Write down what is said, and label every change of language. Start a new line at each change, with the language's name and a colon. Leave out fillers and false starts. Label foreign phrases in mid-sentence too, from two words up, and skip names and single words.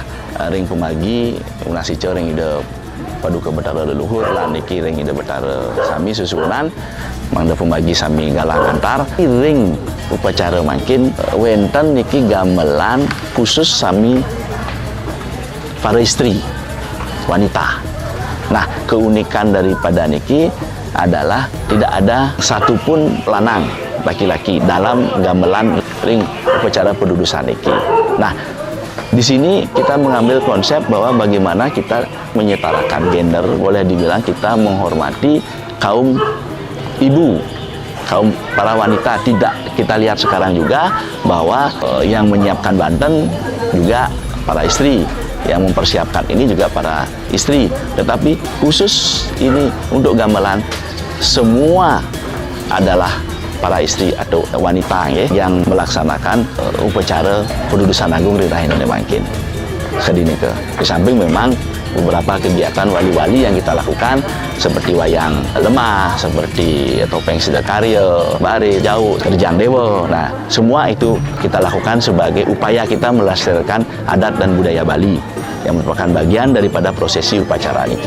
Balinese: ring pemagi unasico ring ide paduka betara leluhur lan niki ring ide betara sami susunan mangda pemagi sami galang antar ring upacara makin wenten niki gamelan khusus sami para istri wanita.
Indonesian: Nah, keunikan daripada niki adalah tidak ada satupun lanang laki-laki dalam gamelan ring upacara pendudusan niki. Nah, di sini kita mengambil konsep bahwa bagaimana kita menyetarakan gender, boleh dibilang kita menghormati kaum ibu, kaum para wanita. Tidak kita lihat sekarang juga bahwa yang menyiapkan Banten juga para istri, yang mempersiapkan ini juga para istri. Tetapi khusus ini untuk gamelan semua adalah para istri atau wanita yang melaksanakan upacara pendudusan agung di
Balinese: Rahina Mangkin. Sedini ke.
Indonesian: Di samping memang beberapa kegiatan wali-wali yang kita lakukan seperti wayang lemah, seperti topeng sedakarya, bare, jauh, terjang dewa. Nah, semua itu kita lakukan sebagai upaya kita melestarikan adat dan budaya Bali yang merupakan bagian daripada prosesi upacara ini.